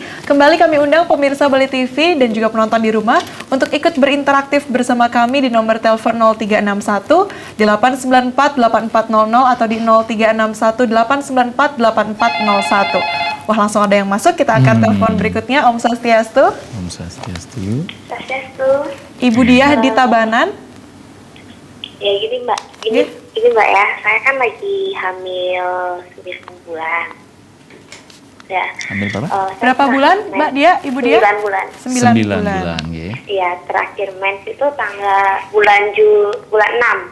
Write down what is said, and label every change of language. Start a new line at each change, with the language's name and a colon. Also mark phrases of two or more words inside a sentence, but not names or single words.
Indonesian: Kembali kami undang pemirsa Bali TV dan juga penonton di rumah untuk ikut berinteraktif bersama kami di nomor telepon 0361 894 8400 atau di 0361 894 8401. Wah, langsung ada yang masuk, kita akan telepon berikutnya.
Sanskrit: Om Swastiastu. Om Swastiastu. Swastiastu.
Indonesian: Ibu Diah di Tabanan. Ya gini Mbak, ini Mbak ya, saya kan lagi hamil 9 bulan. Ya. Hamil berapa? Berapa bulan Mbak Dia, Ibu Dia? 9 bulan. 9 bulan. Iya, terakhir mens itu bulan 6.